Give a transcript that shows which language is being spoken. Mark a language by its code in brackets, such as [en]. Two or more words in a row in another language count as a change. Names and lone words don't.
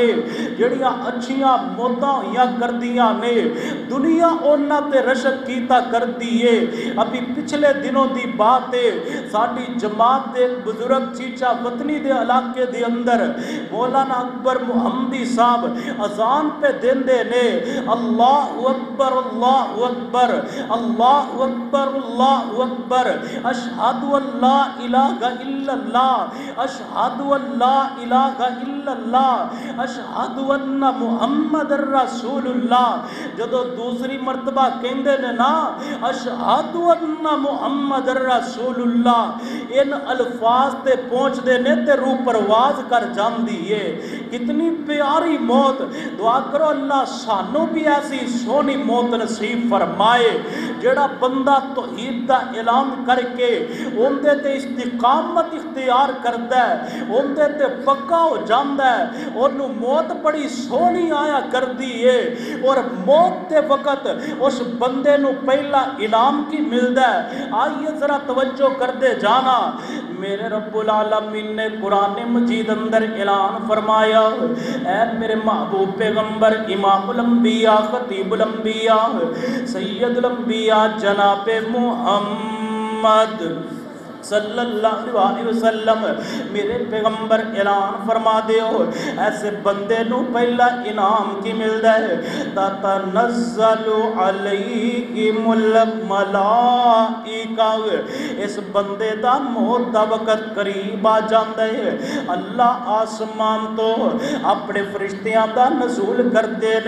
[pa] جیہڑیاں اچھیاں موتاں ہوئیاں کردیاں نے دنیا اونہاں تے رشک کیتا کردی ہے. ابھی پچھلے دنوں دی بات ہے، ساڈی جماعت دے بزرگ چیچہ وطنی دے علاقے دے اندر مولانا اکبر محمدی صاحب اذان پے دیندے نے, [ar] الله أكبر الله أكبر الله أكبر الله أكبر، أشهد أن لا إله إلا الله أشهد أن لا إله إلا الله أشهد أن محمدا رسول الله. [pa] جدوں دوسری مرتبہ کہندے نے نا [ar] أشهد أن محمدا رسول الله, [pa] ان الفاظ تے پہنچتے نے تے روح پرواز کر جاتی ہے. کتنی پیاری موت، دعا کرو اللہ سانوں بھی ایسی سوہنی موت نصیب فرمائے. جیہڑا بندہ توحید دا اعلان کر کے اوہدے تے استقامت اختیار کردا ہے، اوہدے تے پکا ہو جاندا ہے، اوہنوں موت بڑی سوہنی آیا کردی ہے. اور موت کے وقت اس بندے نوں پہلا انعام کی ملدا ہے. آئیے ذرا توجہ کرتے جانا، میرے [ar] رب العالمين [pa] نے قرآن مجید اندر اعلان فرمایا، اے میرے محبوب پیغمبر [ar] إمام الأنبياء خطيب الأنبياء سيد الأنبياء [pa] जनाब [ar] محمد صلى الله عليه وسلم, [pa] میرے پیغمبر اعلان فرما دیو ایسے بندے نوں پہلا انعام کی ملدا ہے, [ar] تتنزل عليهم الملائكة. [pa] اس بندے دا موت دا وقت قریب آ جاندا ہے، اللہ آسمان تو اپنے فرشتیاں دا نزول کردے نے.